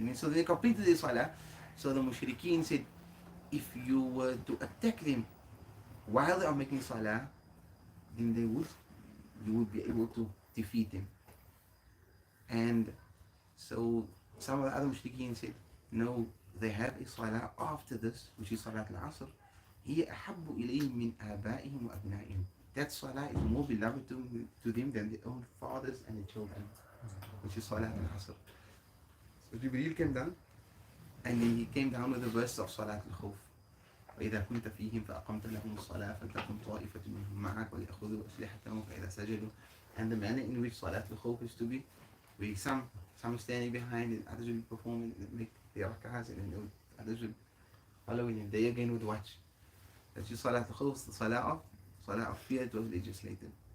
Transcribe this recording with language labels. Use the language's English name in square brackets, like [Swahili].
[English] And so they completed their salah. So the mushrikeen said, if you were to attack them while they are making salah, then you would be able to defeat them. And so some of the other mushrikeen said, no, they have a salah after this, which is Salat al-Asr. [Arabic] هي أحب إليهم من آبائهم وأبنائهم. [English] That salah is more beloved to them than their own fathers and their children, which is Salat al-Asr. So Jibreel came down, and then he came down with the verse of Salat al-Khawf. [Arabic] وإذا كنت فيهم فأقمت لهم الصلاة فلتكن طائفة منهم معك وليأخذوا أسلحتهم فإذا سجدوا. [English] And the manner in which Salat al-Khawf is to be, where some standing behind and others will be performing, make the rak'ahs, and then others will follow, and they again would watch. That's just Salat al-Khawf, the salah of fear. It was legislated.